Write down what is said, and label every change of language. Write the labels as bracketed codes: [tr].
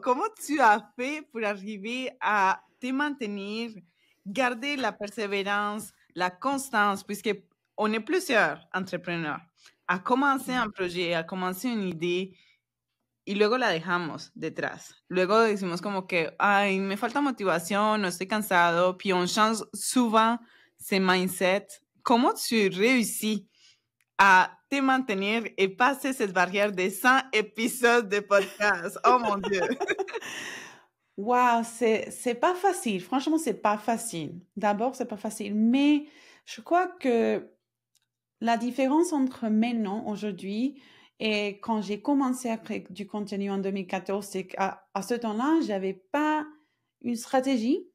[fr] ¿Cómo tu as fait pour arriver à te maintenir, garder la persévérance, la constance, puisque on est plusieurs entrepreneurs, a commencer un projet, a commencer une idée [es] y luego la dejamos detrás. Luego decimos como que, ay, me falta motivación, no estoy cansado, [fr] puis on change souvent ces mindset. ¿Cómo tu réussis à te mantenir et passer cette barrière de 100 épisodes de podcast? Oh mon Dieu! Wow, c'est pas facile. Franchement, c'est pas facile. D'abord, c'est pas facile. Mais je crois que la différence entre maintenant, aujourd'hui, et quand j'ai commencé à créer du contenu en 2014, c'est qu'à ce temps-là, j'avais pas une stratégie.